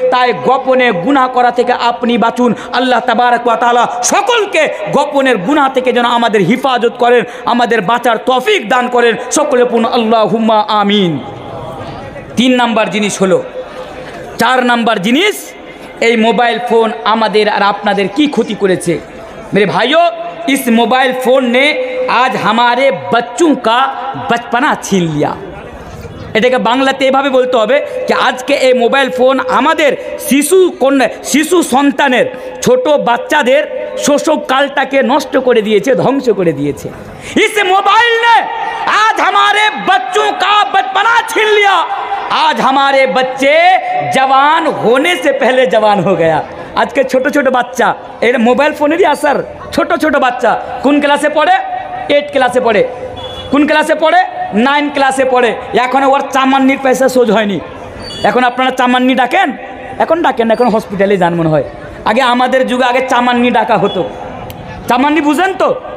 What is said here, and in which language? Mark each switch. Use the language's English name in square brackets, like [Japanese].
[Bangla] তাই গোপনে গুনাহ করা থেকে আপনি বাঁচুন। আল্লাহ তাবারক ওয়া তাআলা সকলকে গোপনের গুনাহ থেকে যেন আমাদের হিফাজত করেন, আমাদের বাঁচার তৌফিক দান করেন। সকলে পূর্ণ আল্লাহুম্মা আমিন। 3 নাম্বার জিনিস হলো, 4 নাম্বার জিনিস, এই মোবাইল ফোন আমাদের আর আপনাদের কি ক্ষতি করেছে। [Hindi] मेरे भाइयों, इस मोबाइल फ़ोन ने आज हमारे बच्चों का बचपना छीन लिया। [Bangla] এটাকে বাংলাতে এভাবে বলতে হবে যে আজকে এই মোবাইল ফোন আমাদের শিশু সন্তানের, ছোট বাচ্চাদের শৈশবকালটাকে নষ্ট করে দিয়েছে, ধ্বংস করে দিয়েছে। [Hindi] इस मोबाइल ने आज हमारे बच्चों का बचपना छीन लिया। आज हमारे बच्चे जवान होने से पहले जवान हो गया। [Bangla] আজকে ছোট ছোট বাচ্চা, এর মোবাইল ফোনেরই আসার। ছোট ছোট বাচ্চা কোন ক্লাসে পড়ে? 8 ক্লাসে পড়ে। কোন ক্লাসে পড়ে? 9 ক্লাসে পড়ে। এখন ওর চামান্নির পয়সা সোজ হয়নি। এখন আপনারা চামান্নি ডাকেন? এখন ডাকেন না, এখন হসপিটালে যান মনে হয়। আগে আমাদের যুগে আগে চামান্নি ডাকা হতো। চামান্নি বুঝেন তো?